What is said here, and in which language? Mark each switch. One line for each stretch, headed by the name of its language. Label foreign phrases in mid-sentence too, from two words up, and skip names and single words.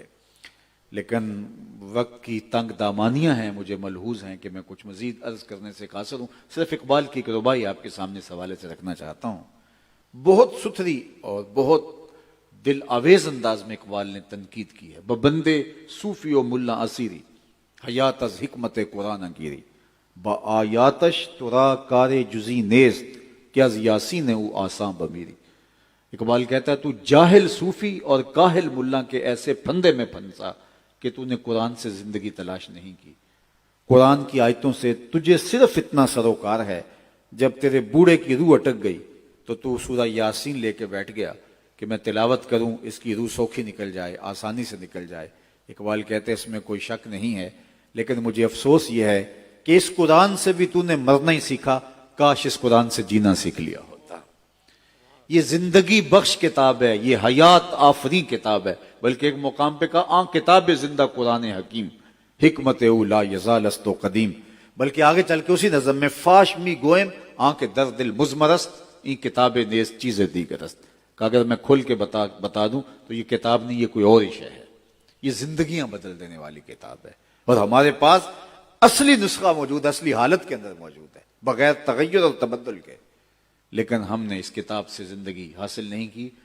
Urdu: لیکن وقت کی تنگ دامانیاں ہیں، مجھے ملحوظ ہیں کہ میں کچھ مزید عرض کرنے سے قاصر ہوں. صرف اقبال کی ایک ربائی آپ کے سامنے اس حوالے سے رکھنا چاہتا ہوں. بہت ستھری اور بہت دل آویز انداز میں اقبال نے تنقید کی ہے.
Persian: ببندے صوفی و ملا اسیری حیات از حکمت قرآن گیری، با آیاتش ترا کار جزی نیست کہ از یاسین او آساں بمیری.
Urdu: اقبال کہتا ہے تو جاہل صوفی اور کاہل ملا کے ایسے پھندے میں پھنسا کہ تو نے قرآن سے زندگی تلاش نہیں کی. قرآن کی آیتوں سے تجھے صرف اتنا سروکار ہے، جب تیرے بوڑھے کی روح اٹک گئی تو سورہ یاسین لے کے بیٹھ گیا کہ میں تلاوت کروں، اس کی روح سوکھی نکل جائے، آسانی سے نکل جائے. اقبال کہتے ہیں اس میں کوئی شک نہیں ہے، لیکن مجھے افسوس یہ ہے کہ اس قرآن سے بھی تو نے مرنا ہی سیکھا، کاش اس قرآن سے جینا سیکھ لیا ہوتا. یہ زندگی بخش کتاب ہے، یہ حیات آفریں کتاب ہے. بلکہ ایک مقام پہ کہا
Persian: کتاب زندہ قرآن حکیم، حکمت او لا یزال است و قدیم.
Urdu: بلکہ آگے چل کے اسی نظم میں
Persian: فاش می گوئم آنکھ درد المزمرست این کتاب نیز چیز دیگرست.
Urdu: کہ اگر میں کھل کے بتا دوں تو یہ کتاب نہیں، یہ کوئی اور ہی شے ہے. یہ زندگیاں بدل دینے والی کتاب ہے اور ہمارے پاس اصلی نسخہ موجود ہے، اصلی حالت کے اندر موجود ہے، بغیر تغیر اور تبدل کے. لیکن ہم نے اس کتاب سے زندگی حاصل نہیں کی.